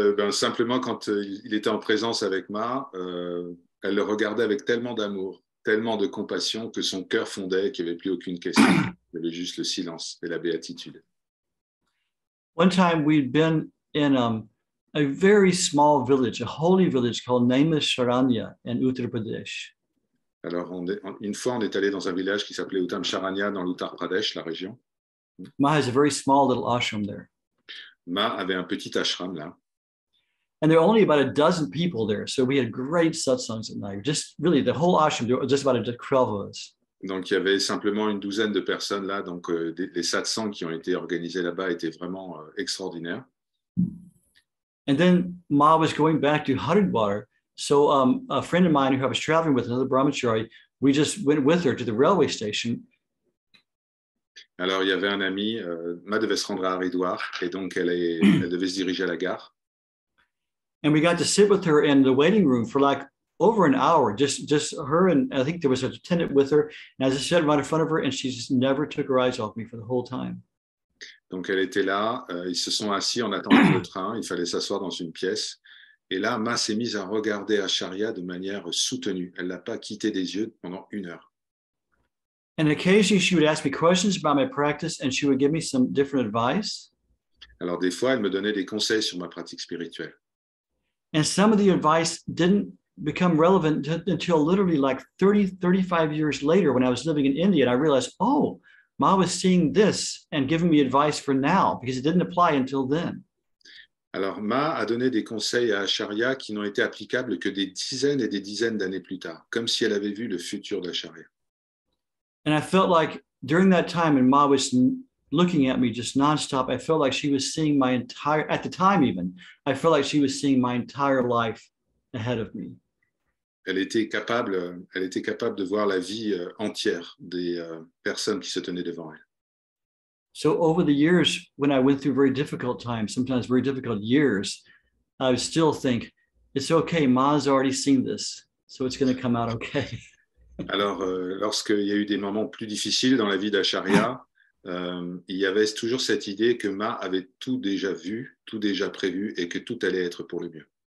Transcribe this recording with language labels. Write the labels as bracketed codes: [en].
[fr] Simplement, quand il était en présence avec Ma, elle le regardait avec tellement d'amour, tellement de compassion que son cœur fondait, qu'il n'y avait plus aucune question. Il y avait juste le silence et la béatitude. [en] One time we'd been in a very small village, a holy village called Naimisharanya in Uttar Pradesh. [fr] Alors, une fois, on est allé dans un village qui s'appelait Uttamcharanya dans l'Uttar Pradesh, la région. [en] Ma has a very small little ashram there. [fr] Ma avait un petit ashram là. [en] And there were only about a dozen people there. So we had great satsangs at night. Just really the whole ashram, there were just about 12 of us. [fr] Donc, il y avait simplement une douzaine de personnes là. Donc, les satsangs qui ont été organisés là-bas étaient vraiment extraordinaires. [en] And then Ma was going back to Haridwar. So a friend of mine who I was traveling with, another brahmachari, we just went with her to the railway station. [fr] Alors, il y avait un ami, Ma devait se rendre à Haridwar, et donc elle devait se diriger à la gare. [en] And we got to sit with her in the waiting room for like over an hour, just her, and I think there was an attendant with her. And I just sat right in front of her, and she just never took her eyes off me for the whole time. [fr] Donc, elle était là, ils se sont assis en attendant le train, il fallait s'asseoir dans une pièce. Et là, Ma s'est mise à regarder Acharya de manière soutenue. Elle ne l'a pas quitté des yeux pendant 1 heure. [en] And occasionally she would ask me questions about my practice, and she would give me some different advice. [fr] Alors, des fois, elle me donnait des conseils sur ma pratique spirituelle. [en] And some of the advice didn't become relevant until literally like 35 years later when I was living in India. And I realized, oh, Ma was seeing this and giving me advice for now because it didn't apply until then. [fr] Alors, Ma a donné des conseils à Acharya qui n'ont été applicables que des dizaines et des dizaines d'années plus tard, comme si elle avait vu le futur d'Acharya. [en] And I felt like during that time, and Ma was looking at me just nonstop, I felt like she was seeing my entire, at the time even, I felt like she was seeing my entire life ahead of me. [fr] Elle était capable de voir la vie entière des personnes qui se tenaient devant elle. [en] So over the years, when I went through very difficult times, sometimes very difficult years, I would still think, it's okay, Ma's already seen this, so it's going to come out okay. [fr] Alors, lorsqu'il y a eu des moments plus difficiles dans la vie d'Acharya, il y avait toujours cette idée que Ma avait tout déjà vu, tout déjà prévu et que tout allait être pour le mieux.